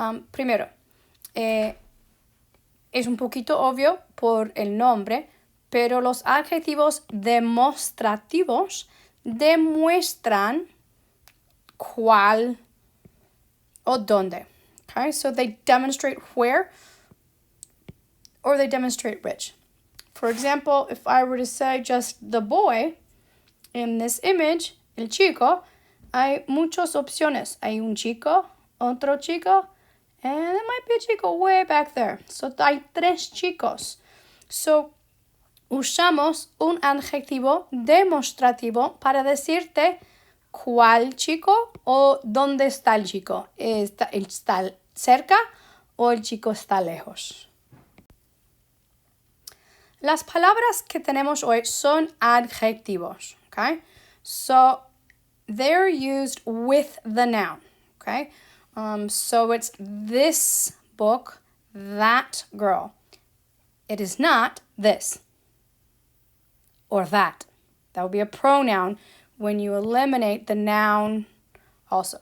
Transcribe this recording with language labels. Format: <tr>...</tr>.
<es>Primero, es un poquito obvio por el nombre, pero los adjetivos demostrativos demuestran cuál o dónde.</es> <en>Okay, so they demonstrate where or they demonstrate which. For example, if I were to say just the boy, in this image,</en> <es>el chico, hay muchas opciones. Hay un chico, otro chico,</es> <en>and there might be a chico way back there.</en> <es>So hay tres chicos. So usamos un adjetivo demostrativo para decirte cuál chico o dónde está el chico. ¿Está cerca o el chico está lejos? Las palabras que tenemos hoy son adjetivos, okay?</es> <en>So they're used with the noun, okay? So it's this book, that girl. It is not this or that. That would be a pronoun when you eliminate the noun also.</en>